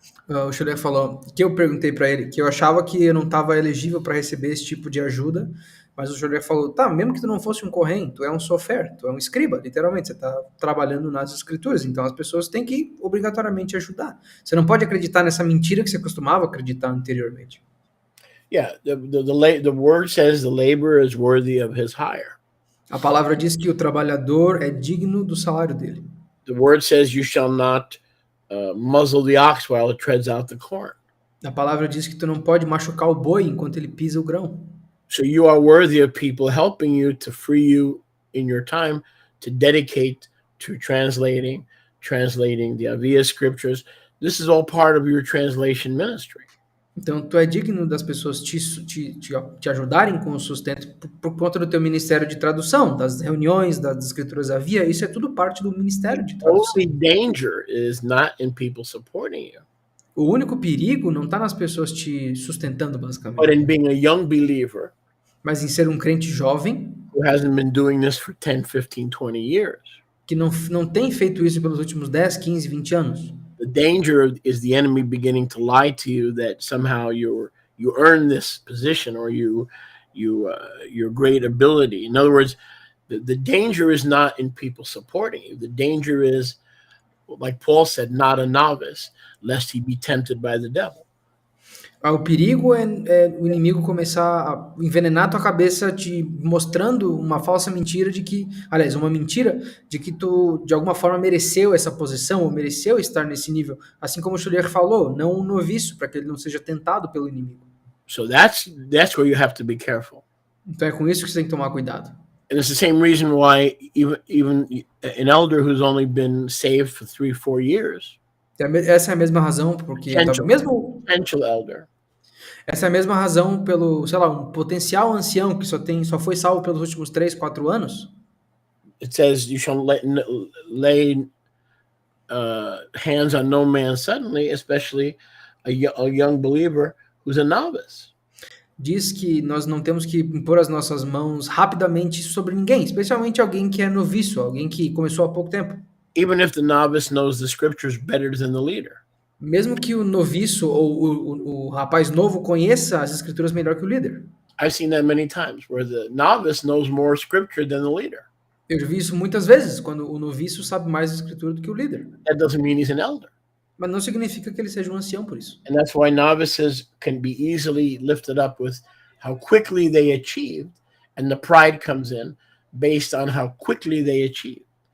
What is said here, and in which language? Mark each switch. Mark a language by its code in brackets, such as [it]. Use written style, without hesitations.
[pt] O Shuler falou que eu perguntei para ele que eu achava que eu não estava elegível para receber esse tipo de ajuda, mas o Shuler falou, tá, mesmo que tu não fosse um Kohen, tu é um sofer, tu é um escriba, literalmente, você está trabalhando nas escrituras, então as pessoas têm que obrigatoriamente ajudar. Você não pode acreditar nessa mentira que você costumava acreditar anteriormente. [en] Yeah, the word says the laborer is worthy of his hire. [pt] A palavra diz que o trabalhador é digno do salário dele. [en] The word says you shall not muzzle the ox while it treads out the corn. [pt] A palavra diz que tu não pode machucar o boi enquanto ele pisa o grão. [en] So you are worthy of people helping you to free you in your time to dedicate to translating the Avia scriptures. This is all part of your translation ministry. [pt] Então, tu é digno das pessoas te ajudarem com o sustento por conta do teu ministério de tradução, das reuniões, das escrituras Avia, isso é tudo parte do ministério de tradução. [en] The only danger is not in people supporting you. [pt] O único perigo não está nas pessoas te sustentando, basicamente. [en] But in being a young believer, [pt] mas em ser um crente jovem, [en] who hasn't been doing this for 10, 15, 20 years. [pt] Que não tem feito isso pelos últimos 10, 15, 20 anos. [en] The danger is the enemy beginning to lie to you that somehow you earn this position or your great ability. In other words, the danger is not in people supporting you. The danger is, like Paul said, not a novice, lest he be tempted by the devil. [pt] O perigo é o inimigo começar a envenenar tua cabeça te mostrando uma falsa mentira uma mentira de que tu de alguma forma mereceu essa posição ou mereceu estar nesse nível, assim como o Shuler falou, não um noviço, para que ele não seja tentado pelo inimigo. [en] So that's where you have to be careful. [pt] Então é com isso que você tem que tomar cuidado. [en] And it's the same reason why even an elder who's only been saved for 3, 4 years. [pt] Essa é a mesma razão porque [en] potential elder. [pt] Essa é a mesma razão pelo, um potencial ancião que só foi salvo pelos últimos 3, 4 anos. [en] It says you shall lay hands on no man suddenly, especially a young believer who's a novice. [pt] Diz que nós não temos que impor as nossas mãos rapidamente sobre ninguém, especialmente alguém que é noviço, alguém que começou há pouco tempo. [en] Even if the novice knows the scriptures better than the leader. [pt] Mesmo que o noviço ou o rapaz novo conheça as escrituras melhor que o líder. [en] I've seen that many times, where the novice knows more scripture than the leader. [pt] Eu já vi isso muitas vezes, quando o noviço sabe mais da escritura do que o líder. [en] That doesn't mean he's an elder. [pt] Mas não significa que ele seja um ancião por isso. [en] And that's why novices can be easily lifted up with how quickly they achieved, and the pride comes in based on how quickly they achieved.